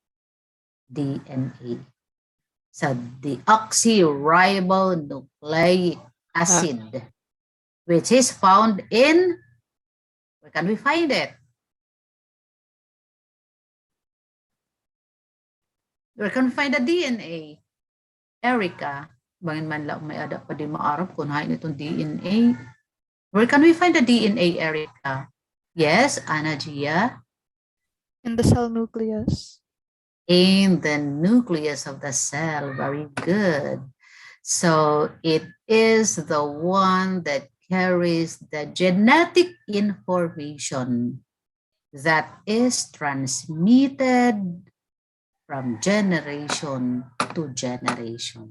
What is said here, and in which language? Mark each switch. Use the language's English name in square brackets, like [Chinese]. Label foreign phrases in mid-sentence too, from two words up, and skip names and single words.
[English] So deoxyribonucleic acid, which is found in, where can we find it? Where can we find the DNA? Erica, [Waray] bangin man lang may ada pa di maarap kung hain itong DNA. [English] Where can we find the DNA, Erica? Yes, Ana Gia? In the cell nucleus. In the nucleus of the cell. Very good. So it is the one that carries the genetic information that is transmitted from generation to generation.